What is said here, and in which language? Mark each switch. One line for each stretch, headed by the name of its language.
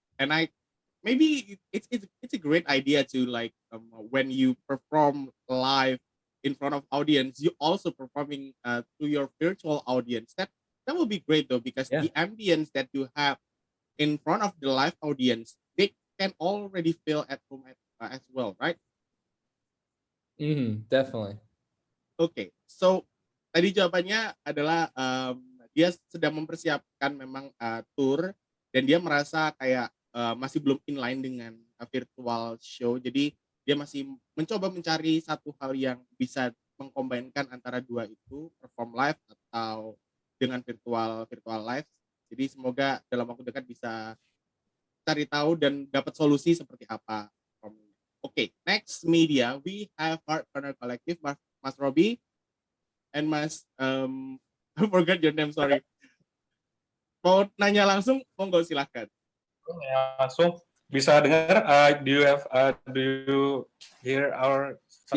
English: And maybe it's a great idea to like when you perform live in front of audience, you also performing to your virtual audience. That will be great though, because the ambience that you have in front of the live audience, they can already feel at home as well, right? Definitely.
Indonesian: Okay, so tadi jawabannya adalah dia sedang mempersiapkan memang tour, dan dia merasa kayak masih belum inline dengan virtual show. Jadi dia masih mencoba mencari satu hal yang bisa mengkombinkan antara dua itu, perform live atau dengan virtual live. Jadi semoga dalam waktu dekat bisa cari tahu dan dapat solusi seperti apa.
English: Oke, next media we have Heart Corner Collective, Mas Robi and Mas I forgot your name, sorry.
Indonesian: Mau nanya langsung, monggo silakan. Langsung bisa dengar.
English: Do you hear our sound